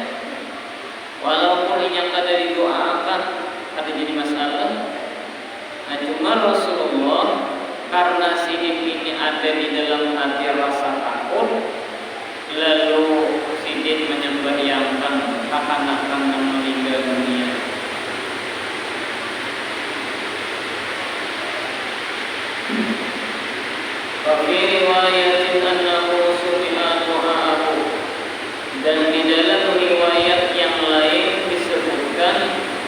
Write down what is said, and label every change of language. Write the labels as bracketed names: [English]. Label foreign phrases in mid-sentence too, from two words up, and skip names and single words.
[Banjar] Walaupun yang kada didoakan, kada jadi masalah. Nah, cuma Rasulullah karena sidin ini ada di dalam hati rasa takut, lalu sidin menyembahyangkan kekanak-kanak yang meninggal dunia. [Arabic] في رواية أنه سمع دعاءه, [Indonesian] dan di dalam riwayat yang lain disebutkan